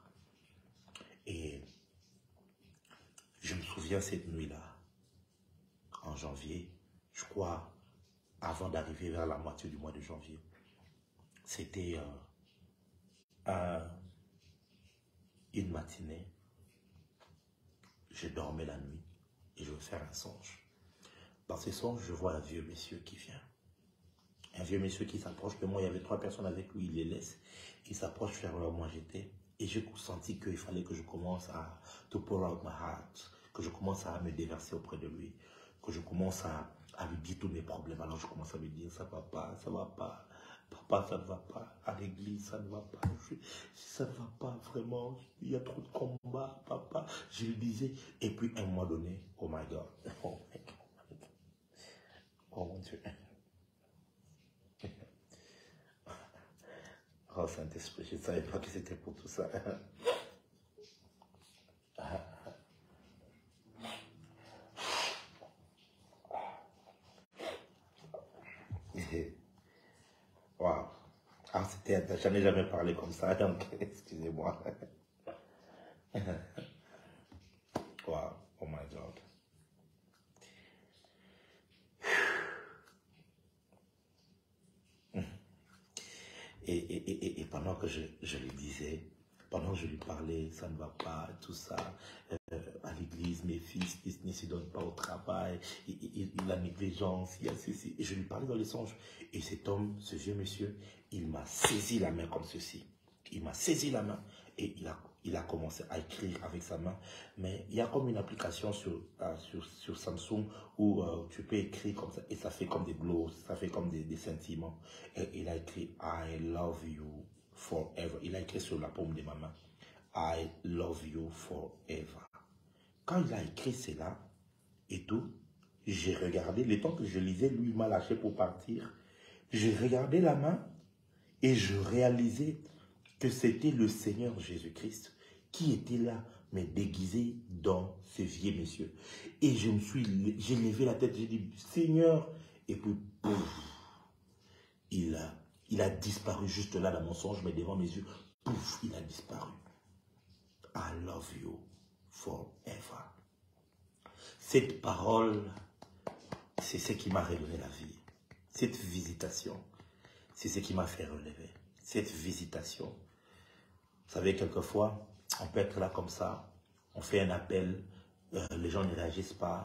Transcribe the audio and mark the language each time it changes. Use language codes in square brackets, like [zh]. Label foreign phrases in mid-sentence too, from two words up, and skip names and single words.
[fr] Et je me souviens cette nuit-là, en janvier, je crois, avant d'arriver vers la moitié du mois de janvier, c'était une matinée, je dormais la nuit et je veux faire un songe. Dans ce songe, je vois un vieux monsieur qui vient. Un vieux monsieur qui s'approche de moi. Il y avait 3 personnes avec lui, il les laisse. Il s'approche vers là où moi j'étais. Et j'ai senti qu'il fallait que je commence à [en] to pour out my heart, [fr] que je commence à me déverser auprès de lui, que je commence à lui dire tous mes problèmes. Alors je commence à lui dire, ça va pas, ça va pas. Papa, ça ne va pas. À l'église, ça ne va pas. Ça ne va pas vraiment. Il y a trop de combats, papa. Je lui disais. Et puis, à un moment donné, [en] oh my God. Oh my God. [fr] Oh mon Dieu. Oh Saint-Esprit, je ne savais pas que c'était pour tout ça. Wow. Ah, j'en ai jamais parlé comme ça, donc excusez-moi. [en] Wow, oh my God. [fr] Et pendant que je lui disais, pendant que je lui parlais, ça ne va pas, tout ça, à l'église, mes fils ne se donnent pas au travail, il a négligence, il y a ceci. Et je lui parlais dans les songes. Et cet homme, ce vieux monsieur, il m'a saisi la main comme ceci. Il m'a saisi la main et il a commencé à écrire avec sa main. Mais il y a comme une application sur Samsung où tu peux écrire comme ça et ça fait comme des glows, ça fait comme des sentiments. Et il a écrit « [en] I love you forever ». [fr] Il a écrit sur la paume de ma main « [en] I love you forever ». [fr] Quand il a écrit cela et tout, j'ai regardé, le temps que je lisais, lui m'a lâché pour partir. J'ai regardé la main et je réalisais que c'était le Seigneur Jésus-Christ qui était là, mais déguisé dans ce vieux monsieur. Et j'ai levé la tête, j'ai dit, Seigneur, et puis, pouf, il a disparu juste là dans mon songe, mais devant mes yeux, pouf, il a disparu. [en] I love you forever. [fr] Cette parole, c'est ce qui m'a redonné la vie. Cette visitation, c'est ce qui m'a fait relever. Cette visitation. Vous savez, quelquefois, on peut être là comme ça, on fait un appel, les gens ne réagissent pas et tout.